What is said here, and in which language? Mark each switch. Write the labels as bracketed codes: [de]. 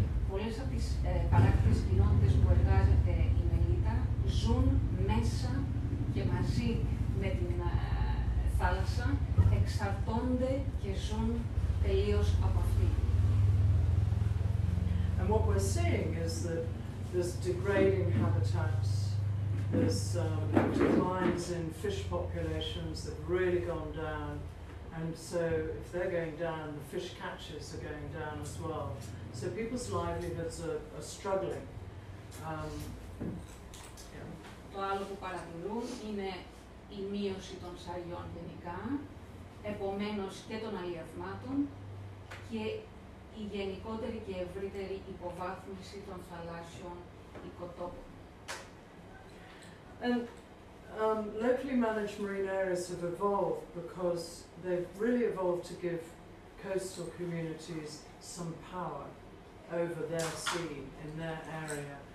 [el] Πολλές από τις παράκτιες κοινότητες που εργάζεται η Μελίτα ζουν μέσα και μαζί με την θάλασσα, εξαρτώνται και ζουν τελείως από αυτή. [en] And what we're seeing is that there's degrading habitats, there's declines in fish populations that have really gone down, and so if they're going down, the fish catches are going down as well. So people's livelihoods are struggling. [el] Το άλλο που παρατηρούν είναι η μείωση των ψαριών γενικά, επομένως και των αλλιευμάτων και η γενικότερη και ευρύτερη υποβάθμιση των θαλάσσιων οικοτόπων. [en] And locally managed marine areas have evolved because they've really evolved to give coastal communities some power over their sea in their area.